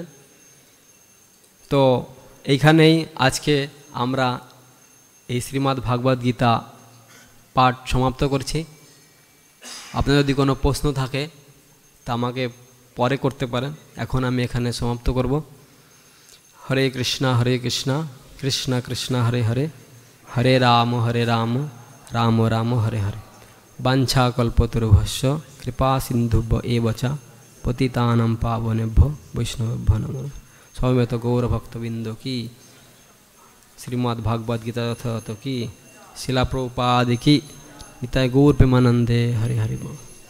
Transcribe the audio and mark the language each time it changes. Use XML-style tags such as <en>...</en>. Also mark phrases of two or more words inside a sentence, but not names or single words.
<bn>তো এইখানেই আজকে আমরা এই শ্রীমদ্ ভাগবত গীতা পাঠ সমাপ্ত করছি। আপনার যদি কোনো প্রশ্ন থাকে তা আমাকে পরে করতে পারেন, এখন আমি এখানে সমাপ্ত করব।</bn> <sa>হরে কৃষ্ণ কৃষ্ণ কৃষ্ণ হরে হরে, হরে রাম রাম রাম হরে হরে। বাঞ্ছা কল্পতরুভ্যশ্চ কৃপা সিন্ধুভ্য এব চ পতিতানাং পাবনেভ্যো বৈষ্ণবেভ্যো নমো নমঃ।</sa> <bn>সমবেত গৌরভক্তবৃন্দ কি, শ্রীমদ্ ভাগবত গীতা যথাযথ কি, শিলা প্রভুপাদ কি, নিতাই গৌর প্রেমানন্দে। হরে হরে বল।</bn>